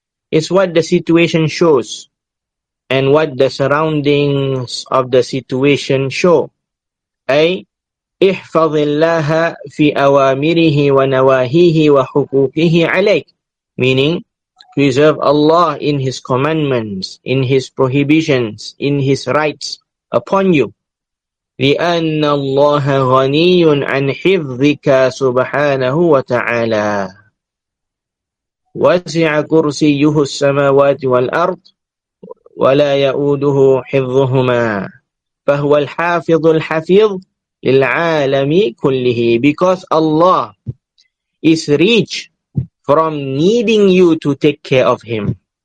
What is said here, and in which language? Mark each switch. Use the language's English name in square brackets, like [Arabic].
[English] is what the situation shows and what the surroundings of the situation show. [Arabic] أي احفظ الله في أوامره ونواهيه وحقوقه عليك, [English] meaning preserve Allah in His commandments, in His prohibitions, in His rights upon you. [Arabic] لأن الله غني عن حفظك سبحانه وتعالى. وسع كرسيه السماوات والأرض ولا يؤوده حفظهما فهو الحافظ الحفيظ للعالم كله, [English] because Allah is rich from needing you to take care of Him.